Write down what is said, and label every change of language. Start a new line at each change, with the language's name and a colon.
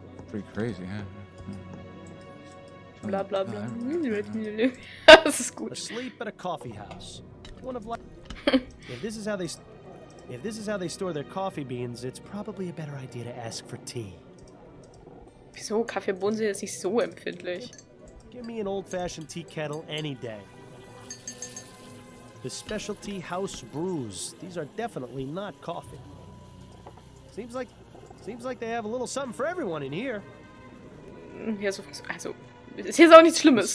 English: Pretty crazy, huh?
German: Bla bla bla. Das ist gut.
English: Asleep at a coffee house. One of like. If this is how they store their coffee beans, it's probably a better idea to ask for tea.
German: Wieso? Kaffeebohnen sind jetzt nicht so empfindlich.
English: Give me an old-fashioned tea kettle any day. The specialty house brews. These are definitely not coffee. Seems like they have a little something for everyone in here.
German: Ja, so, also, ist jetzt auch nichts Schlimmes.